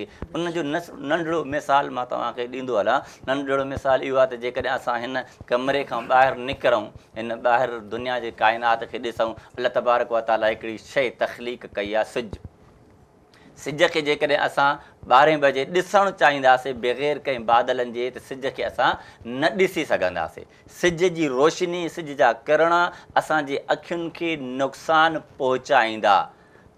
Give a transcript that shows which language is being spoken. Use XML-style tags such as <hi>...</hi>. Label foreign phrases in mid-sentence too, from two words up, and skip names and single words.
<sd>उन जो नंढिड़ो मिसाल मां तव्हांखे ॾींदो हलां। नंढिड़ो मिसाल इहो आहे त जेकॾहिं असां हिन कमरे खां ॿाहिरि निकिरूं, हिन ॿाहिरि दुनिया जे काइनात खे ॾिसूं, अल्लाह</sd> <ar>تبارك وتعالى</ar> <sd>हिकिड़ी शइ तख़लीक़ कई आहे, सिज। सिज खे जेकॾहिं असां 12 बजे ॾिसणु चाहींदासीं बग़ैर कंहिं बादलनि जे, त सिज खे असां न ॾिसी सघंदासीं। सिज जी रोशनी, सिज जा किरण असांजे अखियुनि खे नुक़सानु पहुचाईंदा।</sd>